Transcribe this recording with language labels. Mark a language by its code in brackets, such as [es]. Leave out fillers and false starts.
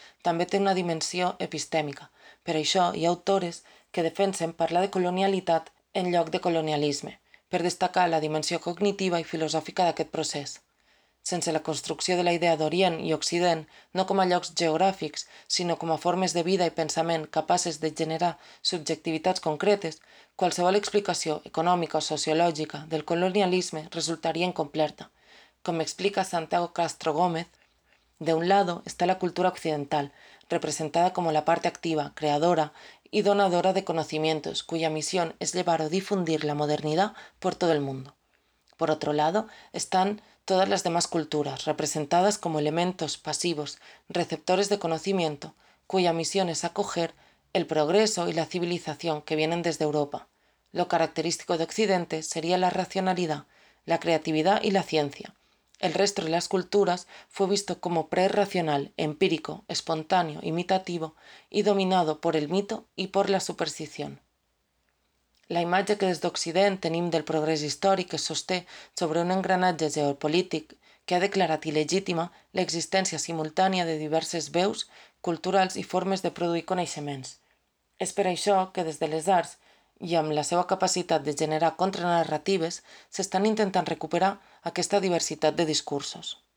[ca] També té una dimensió epistèmica. Per això hi ha autores que defensen parlar de colonialitat en lloc de colonialisme, per destacar la dimensió cognitiva i filosòfica d'aquest procés. Sense la construcció de la idea d'Orient i Occident, no com a llocs geogràfics, sinó com a formes de vida i pensament capaces de generar subjectivitats concretes, qualsevol explicació econòmica o sociològica del colonialisme resultaria incompleta. Com explica [es] Santiago Castro Gómez, de un lado está la cultura occidental, representada como la parte activa, creadora y donadora de conocimientos, cuya misión es llevar o difundir la modernidad por todo el mundo. Por otro lado, están todas las demás culturas, representadas como elementos pasivos, receptores de conocimiento, cuya misión es acoger el progreso y la civilización que vienen desde Europa. Lo característico de Occidente sería la racionalidad, la creatividad y la ciencia. El resto de las culturas fue visto como prerracional, empírico, espontáneo, imitativo y dominado por el mito y por la superstición. [ca] La imatge que des d'Occident tenim del progrés històric es sosté sobre un engranatge geopolític que ha declarat il·legítima l'existència simultània de diverses veus culturals i formes de produir coneixements. És per això que des de les arts i amb la seva capacitat de generar contranarratives s'estan intentant recuperar aquesta diversitat de discursos.